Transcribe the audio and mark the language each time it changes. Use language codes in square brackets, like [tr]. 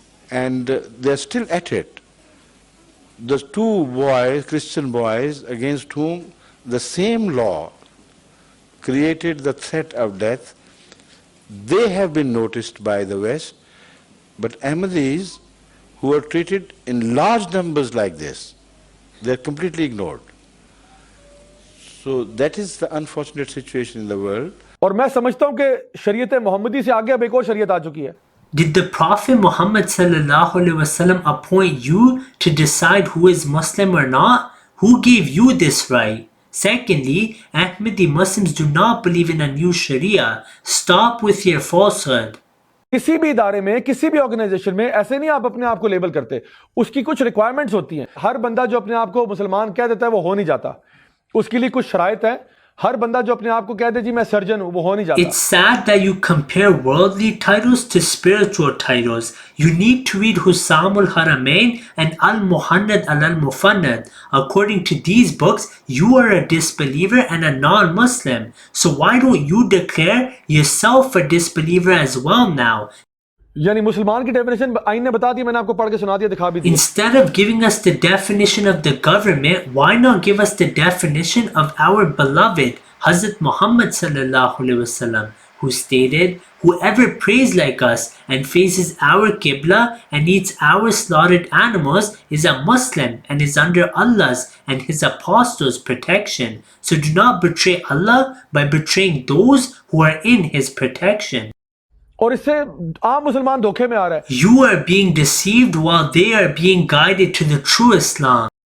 [en] And they're still at it. Those 2 boys, Christian boys, against whom the same law created the threat of death, they have been noticed by the West, but Ahmadis who are treated in large numbers like this, they are completely ignored. So that is the unfortunate situation in the world. [ur] اور میں سمجھتا ہوں کہ شریعت محمدی سے آگے اب ایک اور شریعت آ چکی ہے. [en] Did the Prophet Muhammad sallallahu alaihi wasallam appoint you to decide who is Muslim or not? Who gave you this right? Secondly, Ahmadi Muslims do not believe in a new Sharia. Stop with your falsehood. [ur] کسی بھی ادارے میں, کسی بھی organization میں ایسے نہیں آپ اپنے آپ کو لیبل کرتے. اس کی کچھ ریکوائرمنٹس ہوتی ہیں. ہر بندہ جو اپنے آپ کو مسلمان کہہ دیتا ہے وہ ہو نہیں جاتا. اس کے لیے کچھ شرائط ہیں. ہر بندہ جو اپنے آپ کو کہہ دے جی میں سرجن ہوں, وہ ہو نہیں جاتا. [en] It's sad that you compare worldly titles to spiritual titles. You need to read Husam al-Haramain and Al-Muhannad al-Mufannad. According to these books, you are a disbeliever and a non-Muslim. So why don't you declare yourself a disbeliever as well now? [ur] یعنی مسلمان کی definition آئین نے بتا دی, میں نے آپ کو پڑھ کے سنا دیا, دکھا بھی دیا. [en] Instead of giving us the definition of the government, why not give us the definition of our beloved Hazrat Muhammad sallallahu alaihi wasallam, who stated, whoever prays like us and faces our Qibla and eats our slaughtered animals is a Muslim and is under Allah's and His Apostles' protection. So do not betray Allah by betraying those who are in His protection. [ur] اور اس سے عام مسلمان دھوکے میں آ رہا ہے. [en] You are being deceived while they are being guided to the true Islam.